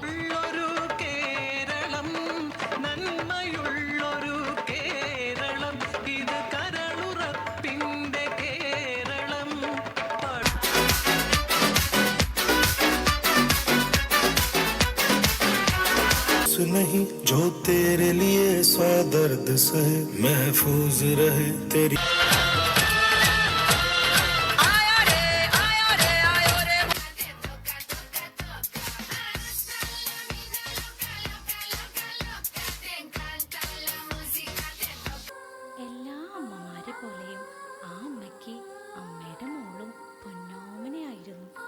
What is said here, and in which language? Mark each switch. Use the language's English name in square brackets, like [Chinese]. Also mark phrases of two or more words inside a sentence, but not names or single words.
[Malayalam] കേരളം നന്മയുള്ളൊരു കേരളം ഇത് കരളുറപ്പിന്റെ കേരളം [Hindi] नहीं जो तेरे लिए सौ दर्द सहे महफूज रहे तेरी [Malayalam] എല്ലാ അമ്മമാരെ പോലെയും ആ അമ്മയ്ക്ക് അമ്മയുടെ മോളും പൊന്നോമനയായിരുന്നു.